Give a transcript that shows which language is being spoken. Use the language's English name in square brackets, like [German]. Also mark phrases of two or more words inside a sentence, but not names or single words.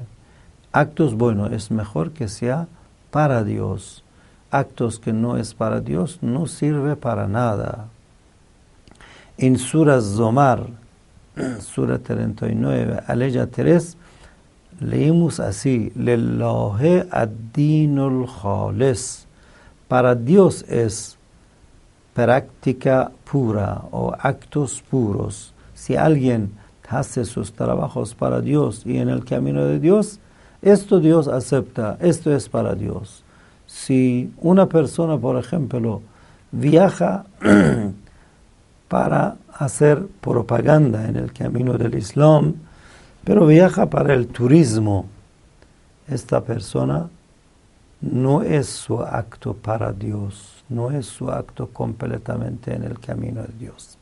[Spanish] Actos, bueno, es mejor que sea para Dios. Actos que no es para Dios no sirve para nada. En Sura Zomar, Sura 39, aleya 3, leímos así: [Arabic] لله الدين الخالص. [Spanish] Para Dios es práctica pura o actos puros. Si alguien hace sus trabajos para Dios y en el camino de Dios, esto Dios acepta, esto es para Dios. Si una persona, por ejemplo, viaja para hacer propaganda en el camino del Islam, pero viaja para el turismo, esta persona no es su acto para Dios, no es su acto completamente en el camino de Dios.